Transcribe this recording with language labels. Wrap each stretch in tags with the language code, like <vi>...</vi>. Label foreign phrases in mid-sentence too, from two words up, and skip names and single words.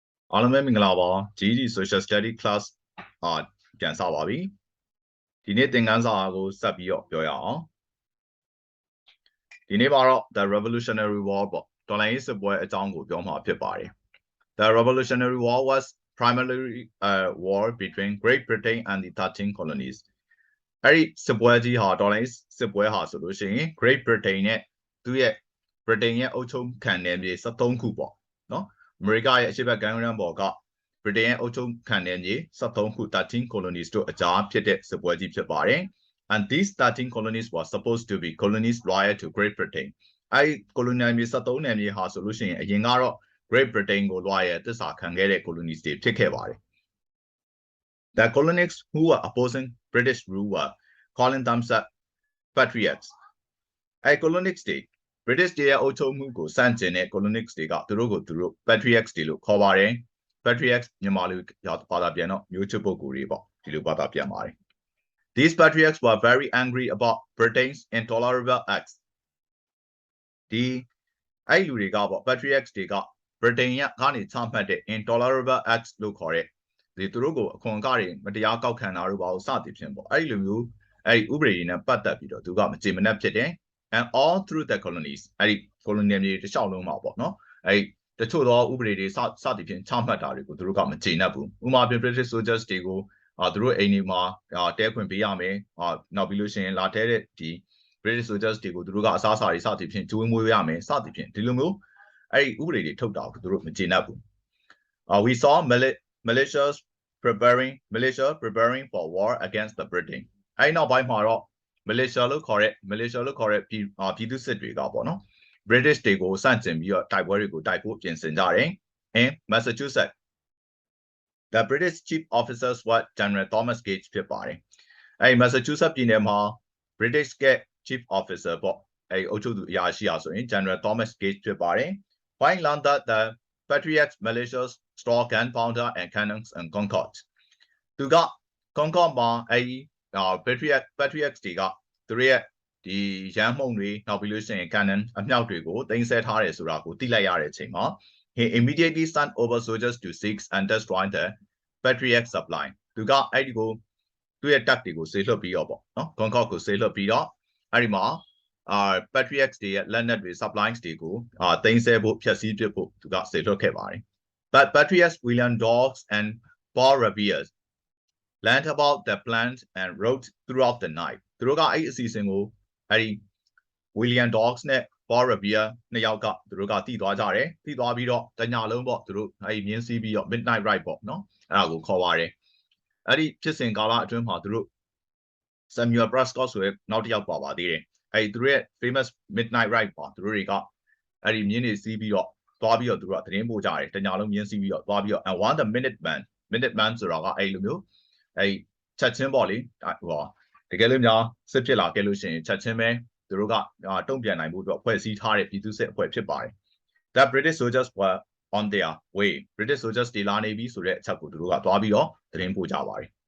<my>အားလုံးပဲမင်္ဂလာပါ GG Social Study Class ပြန်စပါပြီဒီနေ့သင်ခန်းစာကိုဆက်ပြီးတော့ပြောရအောင်ဒီနေ့မှာတော့ The Revolutionary War ပေါ့တော်လှန်ရေးစစ်ပွဲအကြောင်းကို ပြောမှာဖြစ်ပါတယ်</my> <en>The Revolutionary War was primarily a war between Great Britain and the 13 colonies</en> <my>အဲ့ဒီစစ်ပွဲကြီးဟာတော်လှန်ရေးစစ်ပွဲ ဟာဆိုလို့ရှိရင် Great Britain နဲ့သူ့ရဲ့ Britain ရဲ့အုပ်ချုပ်ခံနယ်မြေ73ခုပေါ့နော်အမေရိကရဲ့အရှေ့ဘက်ကမ်းရိုးတန်းပေါ်က Britain ရဲ့အုပ်ချုပ်ခံနယ်မြေ73ခု13 colonies တို့အကြားဖြစ်တဲ့စစ်ပွဲကြီးဖြစ်ပါတယ်</my> <en>and these 13 colonies were supposed to be colonies loyal to Great Britain</en> <my>အဲ့ colonial မြေ73နယ်မြေဟာဆိုလို့ရှိရင်အရင်ကတော့ Great Britain ကို loyal သစ္စာခံခဲ့တဲ့ colonies တွေဖြစ်ခဲ့ပါတယ်</my> <en>The colonists who were opposing British rule were calling themselves patriots</en> <my>အဲ့ colonists တွေ British တွေရဲ့အုပ်ချုပ်မှုကိုစန့်ကျင်တဲ့ colonists တွေကသူတို့ကို patriots တွေလို့ခေါ်ပါတယ် patriots မြန်မာလိုဘာသာပြန်တော့မျိုးချစ်ပုဂ္ဂိုလ်တွေပေါ့ဒီလိုဘာသာပြန် ပါတယ်</my> <en>These patriots were very angry about Britain's intolerable acts</en> <my>ဒီအဲ့လူတွေကပေါ့ patriots တွေက Britain ရဲ့ကနေချမှတ်တဲ့</my> <en>intolerable acts</en> <my>လို့ခေါ်တဲ့ဒီသူတို့ကိုအခွန်အခတွေမ တရားကောက်ခံတာတို့ဘာလို့စသည်ဖြင့်ပေါ့အဲ့ဒီလိုမျိုးအဲ့ဒီဥပဒေတွေနဲ့ပတ်သက်ပြီးတော့သူကမကြေမနက်ဖြစ်တယ်</my> <en>and all through the colonies</en> <my>အဲ့ဒီ colonial မြေတစ်လျှောက်လုံးမှာပေါ့နော်အဲ့ဒီတချို့သောဥပဒေတွေစသည်ဖြင့်ချမှတ်တာတွေကိုသူတို့ကမကြေနပ်ဘူးဥပမာပြ</my> <en>British soldiers</en> <my>တွေကိုသူတို့အိမ်တွေမှာတဲခွင်ပေးရမယ်နောက်ပြီးလို့ရှိရင်လာတဲတဲ့ဒီ</my> <en>British soldiers</en> <my>တွေကိုသူတို့ကအစားအစာတွေစသည်ဖြင့်ကျွေးမွေးရမယ်စသည်ဖြင့်ဒီလိုမျိုးအဲ့ဒီဥပဒေတွေထုတ်တာကိုသူတို့မကြေနပ်ဘူး</my> <en>we saw militias preparing for war against the Britain</en> <my>အဲ့နောက်ပိုင်းမှာတော့ militia လို့ခေါ်တဲ့ပြည်သူစစ်တွေကပေါ့နော် British တွေကိုစန့်ကျင်ပြီးတော့တိုက်ပွဲတွေကိုတိုက်ဖို့ပြင်ဆင်ကြတယ်</my> <en>in Massachusetts the British chief officers were General Thomas Gage</en> <my>ဖြစ်ပါတယ်အဲ့ Massachusetts ပြည်နယ်မှာ British က</my> <en>chief officer</en> <my>ပေါ့အဲ့အုပ်ချုပ်သူအရာရှိအားဆိုရင် General Thomas Gage ဖြစ်ပါတယ်</my> <en>When learned that the Patriots militias store gunpowder and cannons and Concord</en> <my>သူက Concord မှာအဲ့ Patriots တွေကသူတို့ရဲ့ဒီရန်မှုန်တွေနောက်ပြီးလို့ရှိရင် cannon အမြောက်တွေကိုတင်ဆက်ထားတယ်ဆိုတာကိုသိလိုက်ရတဲ့အချိန်မှာ</my> <en>he immediately sent over soldiers to seize and destroy the Patriot supply</en> <my>သူကအဲ့ဒီကိုသူ့ရဲ့တပ်တွေကိုဆေးလွှတ်ပြီးတော့ပေါ့နော် Concord ကိုဆေးလွှတ်ပြီးတော့အဲ့ဒီ မှာPatriots တွေရဲ့လက်နက်တွေ supplies တွေကိုတင်ဆက်ဖို့ဖျက်ဆီးပစ်ဖို့သူကဆေးလွှတ်ခဲ့ပါတယ်</my> <en>but Patriots William Dawes and Paul Revere learned about the plans and wrote throughout the night</en> <my>သူတို့ကအဲ့အစီအစဉ်ကိုအဲ့ဒီ William Dawes နဲ့ Paul Revere နှစ်ယောက်ကသူတို့ကတည်သွားကြတယ်တည်သွားပြီးတော့တညလုံးပေါ့သူတို့အဲ့ဒီမြင်းစီးပြီးတော့</my> <en>midnight ride</en> <my>ပေါ့နော်အဲ့ဒါကိုခေါ်ပါတယ်အဲ့ဒီဖြစ်စဉ် ကာလအတွင်းမှာသူတို့ Samuel Prescott ဆိုတဲ့နောက်တစ်ယောက်ပါသေးတယ်အဲ့ဒီသူတို့ရဲ့</my> <en>famous midnight ride</en> <my>ပေါ့သူတို့တွေကအဲ့ဒီမြင်းတွေစီးပြီးတော့သွားပြီးတော့သူတို့ကသတင်းပို့ကြတယ်တညလုံးမြင်းစီးပြီးတော့သွားပြီးတော့</my> <en>and one the minute man</en> <my>ဆိုတာကအဲ့လိုမျိုးအဲ့ချက်ချင်းပေါ့လေဟိုတကယ်လို့များစစ်ဖြစ်လာခဲ့လို့ရှိရင်ချက်ချင်းပဲသူတို့ကတုံ့ပြန်နိုင်မှုအတွက်ဖွဲ့စည်းထားတဲ့ပြည်သူစစ်အဖွဲ့ဖြစ်ပါတယ်</my> <en>The British soldiers were on their way British soldiers</en> <my>တွေလာနေပြီဆိုတဲ့အချက်ကိုသူတို့ကသွားပြီးတော့သတင်းပို့ကြပါတယ်</my>